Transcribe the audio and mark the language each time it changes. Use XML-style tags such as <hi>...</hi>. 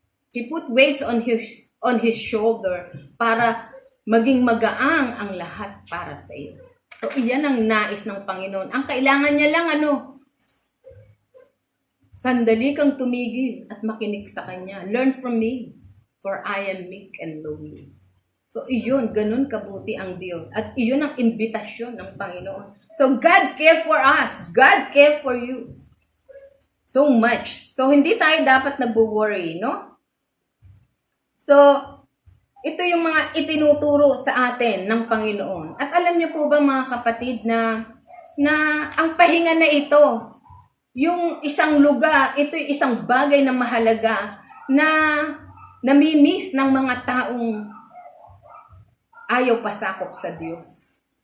<en>He put weights on his shoulder</en> <tl>para maging magaang ang lahat para sa iyo. So, iyan ang nais ng Panginoon. Ang kailangan niya lang sandali kang tumigil at makinig sa Kanya.</tl> <en>Learn from me, for I am meek and lowly.</en> <tl>So, iyon, ganun kabuti ang Diyos. At iyon ang imbitasyon ng Panginoon.</tl> <en>So, God cares for us. God cares for you. So much.</en> <tl>So, hindi tayo dapat nag-worry, no? So, ito yung mga itinuturo sa atin ng Panginoon. At alam niyo po ba mga kapatid na ang pahinga na ito, yung isang lugar, ito yung isang bagay na mahalaga na namimiss ng mga taong ayaw pasakop sa Diyos.</tl>